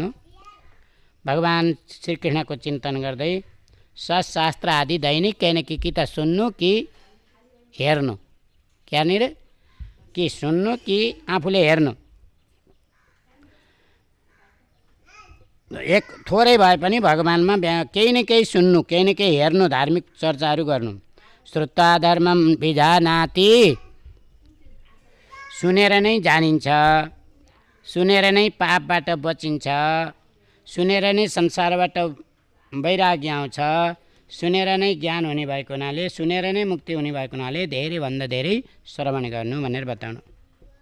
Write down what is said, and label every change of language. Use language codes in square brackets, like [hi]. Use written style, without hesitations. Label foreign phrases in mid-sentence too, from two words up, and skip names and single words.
[ne] भगवान् श्रीकृष्णको चिन्तन गर्दै शास्त्र आदि दैनिक केही न केही कि त सुन्नु कि हेर्नु। क्यानिर कि सुन्नु कि आफूले हेर्नु। एक थोरै भए पनि भगवान्मा केही न केही सुन्नु, केही न केही हेर्नु, धार्मिक चर्चाहरू गर्नु। [sa] श्रुत्वा धर्मम विजानाति, [ne] सुनेर नै जानिन्छ, सुनेर नै पापबाट बचिन्छ, सुनेर नै संसारबाट वैराग्य आउँछ, सुनेर नै ज्ञान हुने भएको हुनाले, सुनेर नै मुक्ति हुने भएको हुनाले धेरैभन्दा धेरै श्रवण गर्नु भनेर बताउनु।